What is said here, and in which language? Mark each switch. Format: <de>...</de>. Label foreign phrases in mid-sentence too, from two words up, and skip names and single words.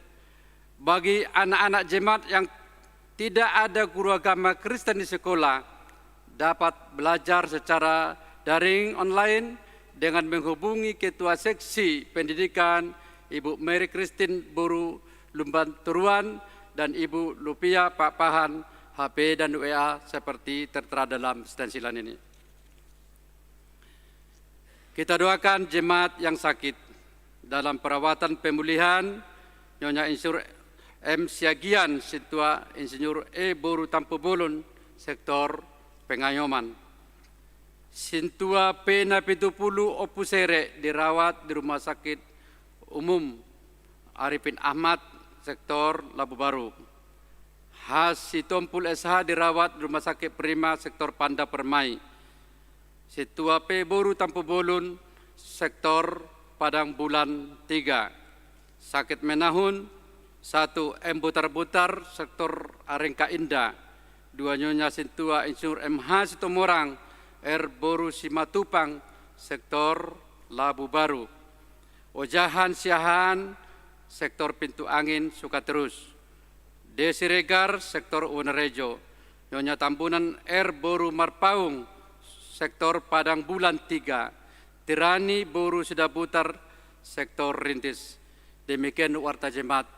<id>Bagi anak-anak jemaat yang tidak ada guru agama Kristen di sekolah, dapat belajar secara daring online dengan menghubungi Ketua Seksi Pendidikan Ibu Mary Christine Boru Lumbanturuan dan Ibu Lupia Pak Pahan, HP dan WA seperti tertera dalam stensilan ini. Kita doakan jemaat yang sakit dalam perawatan pemulihan, Nyonya Insinyur M. Siagian, Situa Insinyur E. Boru Tampu Bolon, sektor Pengayoman. Sintua P. Napitupulu Opusere dirawat di Rumah Sakit Umum Arifin Ahmad, sektor Labu Baru. Hasitompul SH dirawat di Rumah Sakit Prima, sektor Panda Permai. Situa P. Boru Tampu Bolon, sektor Padang Bulan 3. Sakit Menahun 1. M. Butar-Butar, sektor Arengka Indah. 2. Nyonya Sintua Insinyur MH Sitomorang, R. Boru Simatupang, sektor Labu Baru. Ojahan Siahan, sektor Pintu Angin Sukaterus. D. Siregar, sektor Wonorejo. Nyonya Tambunan R. Boru Marpaung, sektor Padang Bulan 3. Tirani Boru Sidaputar, sektor Rintis. Demikian warta jemaat.</id>